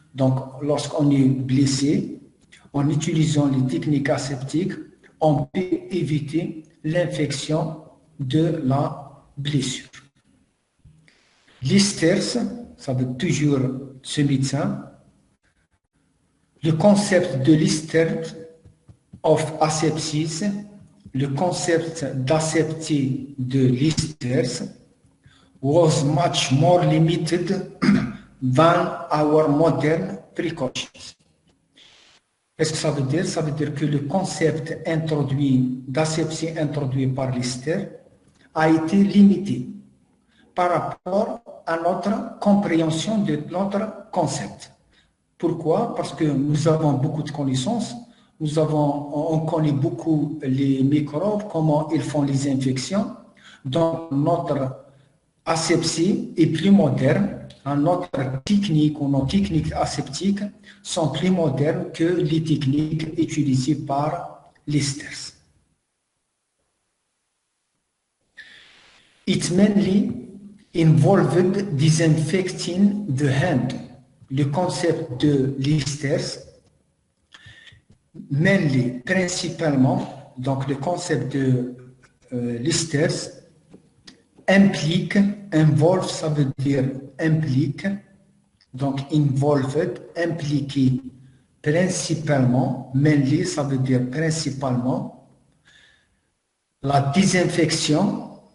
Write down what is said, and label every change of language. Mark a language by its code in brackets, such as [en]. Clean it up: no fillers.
[fr] Donc, lorsqu'on est blessé, en utilisant les techniques aseptiques, on peut éviter l'infection de la blessure. Listers, ça veut toujours ce médecin. Le concept de Lister [en] of asepsis, [fr] le concept d'aseptie de Listers [en] was much more limited than our modern precautions. [fr] Qu'est-ce que ça veut dire? Ça veut dire que le concept d'asepsie introduit par Lister a été limité par rapport à notre compréhension de notre concept. Pourquoi? Parce que nous avons beaucoup de connaissances, on connaît beaucoup les microbes, comment ils font les infections, donc notre asepsie est plus moderne, notre technique ou nos techniques aseptiques sont plus modernes que les techniques utilisées par Listers. [en] It mainly involved disinfecting the hand. [fr] Le concept de Listers, [en] mainly, [fr] principalement, donc le concept de Listers [en] involve, [fr] ça veut dire implique, donc [en] involved, [fr] impliqué, principalement, mainly, ça veut dire principalement, la désinfection